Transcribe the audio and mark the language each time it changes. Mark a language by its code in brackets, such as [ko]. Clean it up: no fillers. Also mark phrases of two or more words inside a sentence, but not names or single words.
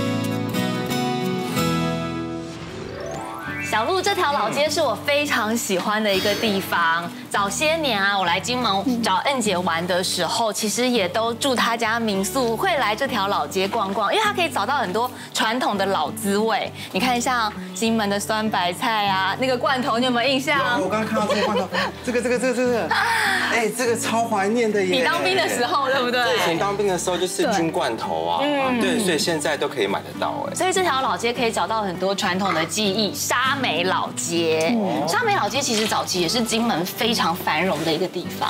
[zh] 小路這條老街是我非常喜歡的一個地方。早些年啊，我來金門找恩姐玩的時候，其實也都住她家民宿，會來這條老街逛逛，因為它可以找到很多傳統的老滋味。你看，像金門的酸白菜啊，那個罐頭，你有沒有印象？我剛剛看到這個罐頭，這個，哎，這個超懷念的耶！你當兵的時候，對不對？以前當兵的時候就是軍罐頭啊，對，所以現在都可以買得到哎。所以這條老街可以找到很多傳統的記憶。沙美老街，沙美老街其實早期也是金門非常繁榮的一個地方。